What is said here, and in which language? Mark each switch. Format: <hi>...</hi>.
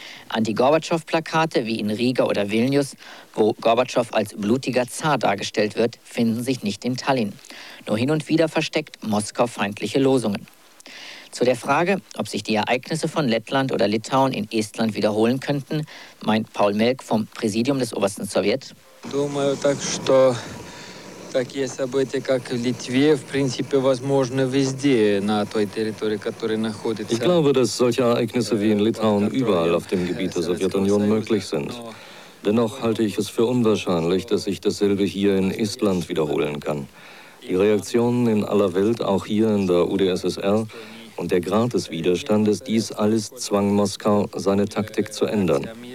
<de>Anti-Gorbatschow-Plakate wie in Riga oder Vilnius, wo Gorbatschow als blutiger Zar dargestellt wird, finden sich nicht in Tallinn. Nur hin und wieder versteckt Moskau feindliche Losungen. Zu der Frage, ob sich die Ereignisse von Lettland oder Litauen in Estland wiederholen könnten, meint Paul Melk vom Präsidium des Obersten Sowjet.</de> <ru>Такие события, как в Литве, в принципе, возможны везде на той территории, которая находится.</ru> <de>Ich glaube, dass solche Ereignisse wie in Litauen überall auf dem Gebiet der Sowjetunion möglich sind. Dennoch halte ich es für unwahrscheinlich, dass sich dasselbe hier in Estland wiederholen kann. Die Reaktionen in aller Welt, auch hier in der UdSSR, und der Grad des Widerstandes, dies alles zwang Moskau, seine Taktik zu ändern.</de>